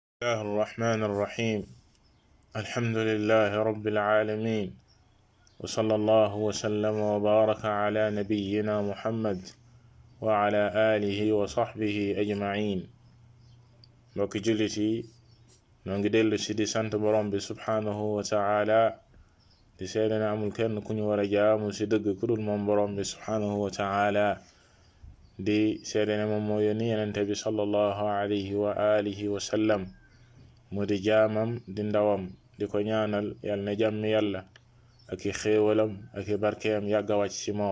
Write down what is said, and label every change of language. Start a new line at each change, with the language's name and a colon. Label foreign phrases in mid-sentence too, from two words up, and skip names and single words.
Arabic: الله الرحمن الرحيم. الحمد لله رب العالمين، وصلى الله وسلم وبارك على نبينا محمد وعلى آله وصحبه أجمعين.
Wolof: mbokki jullit yi noo ngi dellu si di sant borom bi
Arabic: سبحانه وتعالى
Wolof: di seede ne amul kenn ku ñu war a jaamu si dëgg ku dul moom borom bi
Arabic: سبحانه وتعالى
Wolof: di seede ne moom moo yónni yenente bi
Arabic: صلى الله عليه وعلى آله وسلم
Wolof: mu di jaamam di ndawam di ko ñaanal yal na jàmmi yàlla ak i xéewalam ak i barkeem yàgga wàcc ci moom.